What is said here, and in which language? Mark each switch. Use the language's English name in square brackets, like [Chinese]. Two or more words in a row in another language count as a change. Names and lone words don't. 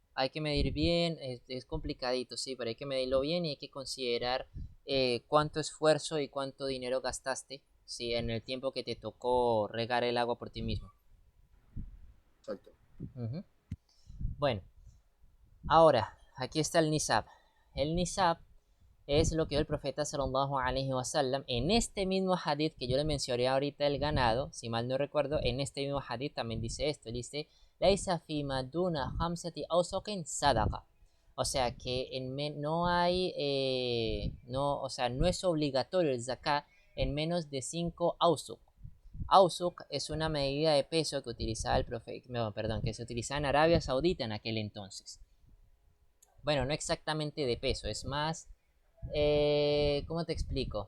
[Spanish] hay que medir bien, es complicadito, sí, pero hay que medirlo bien y hay que considerar cuánto esfuerzo y cuánto dinero gastaste, sí, en el tiempo que te tocó regar el agua por ti mismo. Exacto. Ujú. Bueno, ahora, aquí está el nisab. El nisab es lo que el profeta [Arabic] صلى الله عليه وسلم [Spanish] en este mismo hadith que yo le mencioné ahorita el ganado, si mal no recuerdo, en este mismo hadith también dice esto, dice [Arabic] ليس في مادون خمسة أوسق صدقة. [Spanish] O sea que no hay, no, o sea, no es obligatorio el zakat en menos de 5 ausuk. Ausuk es una medida de peso que utilizaba el profeta, no, perdón, que se utilizaba en Arabia Saudita en aquel entonces. Bueno, no exactamente de peso, es más, ¿cómo te explico?